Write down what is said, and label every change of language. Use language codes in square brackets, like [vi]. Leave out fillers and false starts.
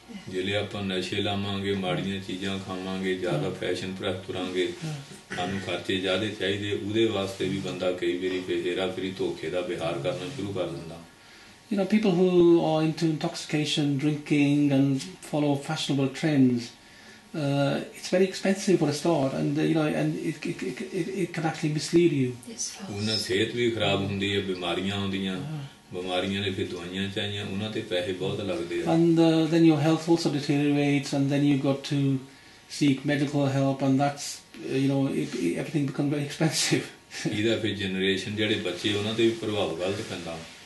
[pa] ਜਿਹੜੇ ਆਪਾਂ ਨਸ਼ੇ ਲਾਵਾਂਗੇ ਮਾੜੀਆਂ ਚੀਜ਼ਾਂ ਖਾਵਾਂਗੇ ਜ਼ਿਆਦਾ ਫੈਸ਼ਨ ਪ੍ਰਤੀ ਤੁਰਾਂਗੇ ਸਾਨੂੰ ਖਰਚੇ ਜ਼ਿਆਦਾ ਚਾਹੀਦੇ ਉਹਦੇ ਵਾਸਤੇ ਵੀ ਬੰਦਾ ਕਈ ਵਾਰੀ ਹੇਰਾ ਫੇਰੀ ਧੋਖੇ ਦਾ ਵਿਹਾਰ ਕਰਨਾ ਸ਼ੁਰੂ ਕਰ ਦਿੰਦਾ. [en] People who are into intoxication, drinking, and follow fashionable trends, it's very expensive for a start, and it can actually mislead you. [pa] ਉਹਨਾਂ ਸਿਹਤ ਵੀ ਖਰਾਬ ਹੁੰਦੀ ਹੈ ਬਿਮਾਰੀਆਂ ਆਉਂਦੀਆਂ ਬਿਮਾਰੀਆਂ ਦੇ ਫਿਰ ਦਵਾਈਆਂ ਚਾਹੀਆਂ ਉਹਨਾਂ ਤੇ ਪੈਸੇ ਬਹੁਤ ਲੱਗਦੇ ਆ. [en] And then your health also deteriorates, and then you've got to seek medical help, and that's everything becomes very expensive. [pa] ਇਹਦਾ ਫਿਰ ਜਨਰੇਸ਼ਨ ਜਿਹੜੇ ਬੱਚੇ ਉਹਨਾਂ ਤੇ ਵੀ ਪ੍ਰਭਾਵ ਗਲਤ ਪੈਂਦਾ.